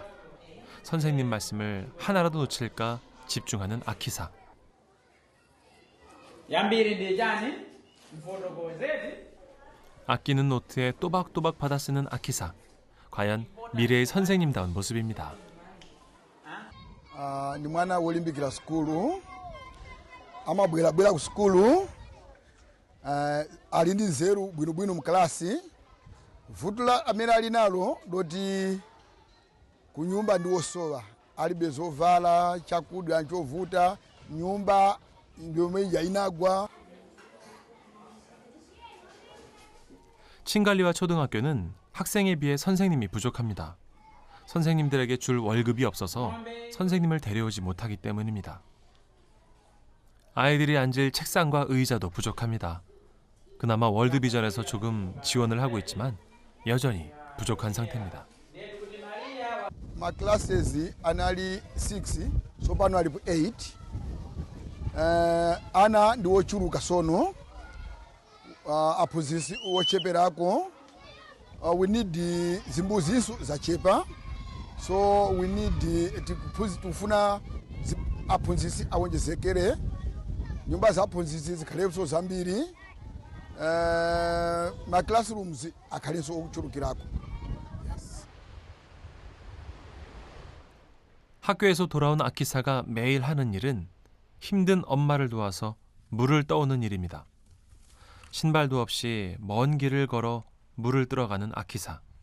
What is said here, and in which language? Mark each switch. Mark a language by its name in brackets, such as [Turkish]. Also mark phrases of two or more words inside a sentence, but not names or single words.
[Korean] 선생님 말씀을 하나라도 놓칠까 집중하는 아키사. 아끼는 노트에 또박또박 받아 쓰는 아키사. 과연 미래의 선생님다운 모습입니다. [Nyanja] Ni mwana wolimbikira sukulu amabwerabwera ku sukulu ali ndi nzeru bwinobwino mu kalasi vuto amene ali nalo loti ku nyumba ndi wosowa alibe zovala chakudya nchovuta nyumba yomwe inagwa. [Korean] 칭갈리와 초등학교는 학생에 비해 선생님이 부족합니다. 선생님들에게 줄 월급이 없어서 선생님을 데려오지 못하기 때문입니다. 아이들이 앉을 책상과 의자도 부족합니다. 그나마 월드비전에서 조금 지원을 하고 있지만 여전히 부족한 상태입니다. [Nyanja] Ma classes anali 6 sopano alipo 8. Ana ndi wochuluka sono aphunzitsi wocheperako. [English] We need [Nyanja] zimbuziso zachepa. [English] So we need [Nyanja] tufuna aphunzitsi awonjezekere nyumba za aphunzitsi zikhalenso zambiri ma classrooms akhalenso okuchulukirako. [Korean] 학교에서 돌아온 아키사가 매일 하는 일은 힘든 엄마를 도와서 물을 떠오는 일입니다. 신발도 없이 먼 길을 걸어 물을 뜨러가는 아키사.